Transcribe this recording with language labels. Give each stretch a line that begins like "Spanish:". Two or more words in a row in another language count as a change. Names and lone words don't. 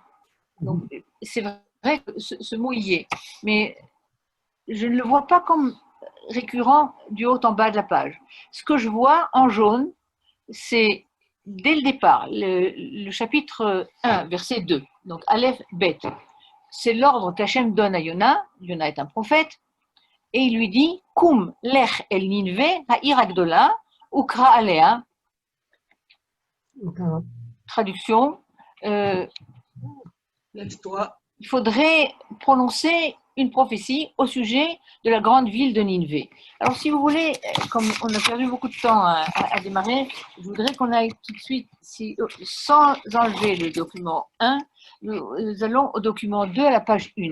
French: Donc, c'est vrai que ce mot y est, mais je ne le vois pas comme récurrent du haut en bas de la page. Ce que je vois en jaune, c'est dès le départ, le chapitre 1, verset 2, donc Aleph Bet, c'est l'ordre qu'Hachem donne à Yona. Yona est un prophète, et il lui dit
Hebrew: קום לך אל נינוה העיר הגדולה וקרא עליה.
French: Traduction Lève-toi. il faudrait prononcer une prophétie au sujet de la grande ville de Ninvé. Alors, si vous voulez, comme on a perdu beaucoup de temps à démarrer, je voudrais qu'on aille tout de suite, sans enlever le document 1, nous allons au document 2 à la page 1.